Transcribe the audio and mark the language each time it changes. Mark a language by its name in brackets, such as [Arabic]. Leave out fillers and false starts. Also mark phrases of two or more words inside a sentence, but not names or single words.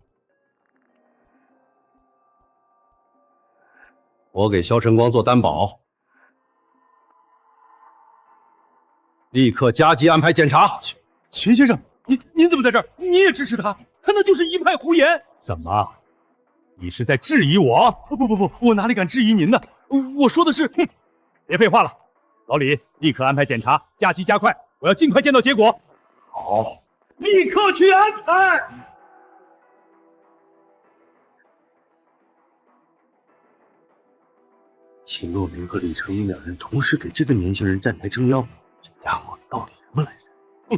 [Chinese] 我給蕭晨光做擔保，立刻加急安排檢查。秦先生，您怎麼在這兒？你也支持他？他那就是一派胡言。怎麼？你是在質疑我？不，我哪裡敢質疑您呢？我說的是，別廢話了，老李，立刻安排檢查，加急加快，我要盡快見到結果。好，立刻去安排。秦洛明和李成英两人同時給這個年輕人站台撐腰，這家伙到底什麼來着？